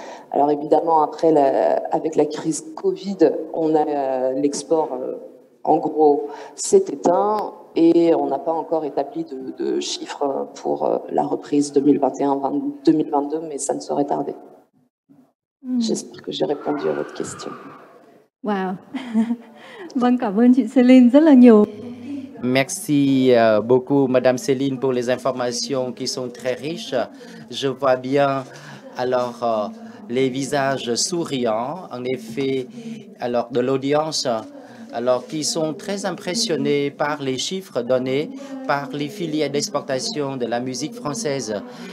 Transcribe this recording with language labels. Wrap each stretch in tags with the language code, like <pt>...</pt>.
<fr>Alors évidemment, après, avec la crise Covid, on a l'export, en gros, s'est éteint et on n'a pas encore établi de chiffres pour la reprise 2021-2022, mais ça ne saurait tarder. J'espère que j'ai répondu à votre question. Wow.</fr> <vi>Vâng, cảm ơn chị Céline rất là nhiều.</vi> <fr>Merci beaucoup, Madame Céline, pour les informations qui sont très riches. Je vois bien alors les visages souriants, en effet, alors de l'audience, alors qui sont très impressionnés par les chiffres donnés par les filières d'exportation de la musique française.</fr>